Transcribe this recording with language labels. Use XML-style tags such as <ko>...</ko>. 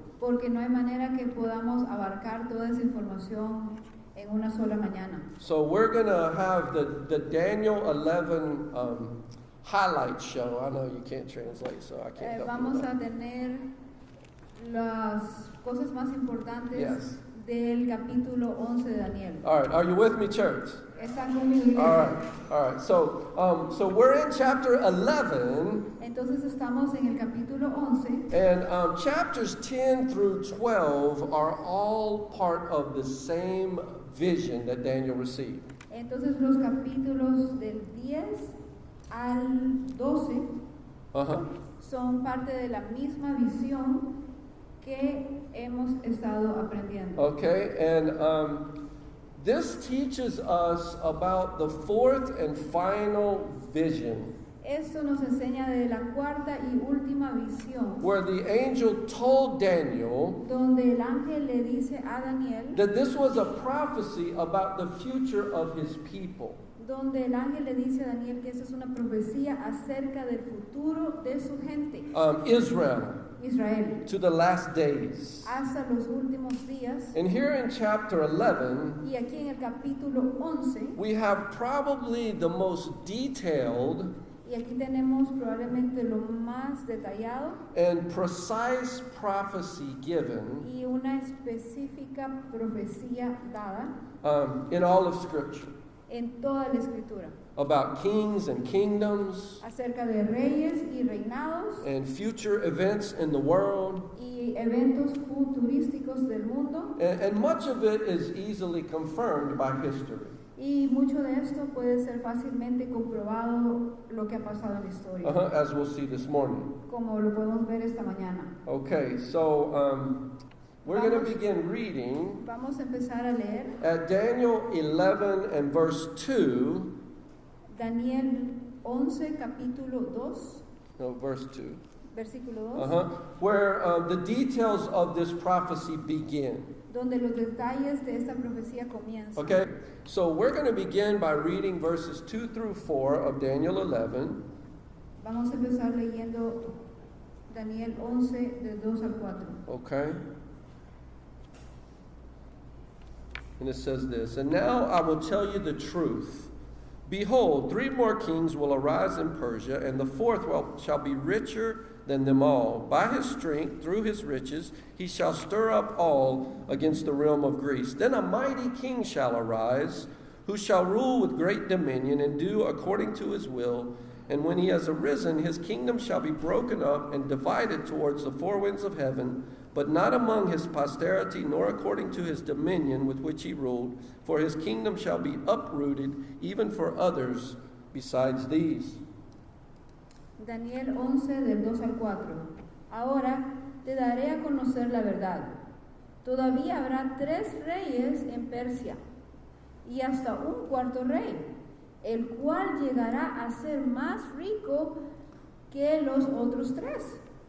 <es>Porque no hay manera que podamos abarcar toda esa información en una sola mañana.</es> <en>So we're going to have the Daniel 11 highlight show. I know you can't translate, so I can't help</en> <es>Vamos</es> <en>you with</en> <es>a</es> <en>that.</en> <es>tener las cosas más importantes</es> <en>Yes.</en> <es>del capítulo 11 de Daniel.</es> <en>All right, are you with me, church?</en> <es>¿Están conmigo, iglesia?</es> <en>All right. So we're in chapter 11,</en> <es>Entonces estamos en el capítulo 11</es> <en>and chapters 10 through 12 are all part of the same vision that Daniel received.</en> <es>Entonces los capítulos del 10 al 12 Uh-huh. son parte de la misma visión que hemos estado aprendiendo.</es> <en>Okay, and this teaches us about the fourth and final vision,</en> <es>Esto nos enseña de la cuarta y última visión,</es> <en>where the angel told Daniel</en> <es>donde el ángel le dice a Daniel,</es> <en>that this was a prophecy about the future of his people.</en> <es>donde el ángel le dice a Daniel que esa es una profecía acerca del futuro de su gente,</es> <en>Israel,</en> <es>Israel,</es> <en>to the last days.</en> <es>hasta los últimos días.</es> <en>And here in chapter 11,</en> <es>Y aquí en el capítulo 11,</es> <en>we have probably the most detailed</en> <es>y aquí tenemos probablemente lo más detallado</es> <en>and precise prophecy given</en> <es>y una específica profecía dada</es> <en>in all of Scripture</en> <es>en toda la escritura</es> <en>about kings and kingdoms</en> <es>acerca de reyes y reinados</es> <en>and future events in the world.</en> <es>y eventos futurísticos del mundo,</es> <en>And much of it is easily confirmed by history.</en> <es>y mucho de esto puede ser fácilmente comprobado lo que ha pasado en la historia,</es> <en>As we'll see this morning.</en> <es>como lo podemos ver esta mañana.</es> <en>Okay, so we're going to</en> <es>Vamos.</es> <en>begin reading</en> <es>Vamos a empezar a leer</es> <en>at Daniel 11 and verse 2.</en> <es>Daniel 11 capítulo 2,</es> <en>No, verse 2.</en> <es>versículo 2,</es> <en>Where the details of this prophecy begin.</en> <es>donde los detalles de esta profecía comienzan.</es> <en>Okay, so we're going to begin by reading verses 2 through 4 of Daniel 11.</en> <es>Vamos a empezar leyendo Daniel 11 de 2 al 4.</es> <en>Okay? And it says this, "And now I will tell you the truth. Behold, 3 more kings will arise in Persia, and the fourth shall be richer than them all. By his strength, through his riches, he shall stir up all against the realm of Greece. Then a mighty king shall arise, who shall rule with great dominion and do according to his will. And when he has arisen, his kingdom shall be broken up and divided towards the 4 winds of heaven, but not among his posterity, nor according to his dominion with which he ruled. For his kingdom shall be uprooted, even for others besides these."</en> <es>Daniel 11 del 2 al 4. Ahora te daré a conocer la verdad. Todavía habrá 3 reyes en Persia y hasta un cuarto rey, el cual llegará a ser más rico que los otros 3.</es>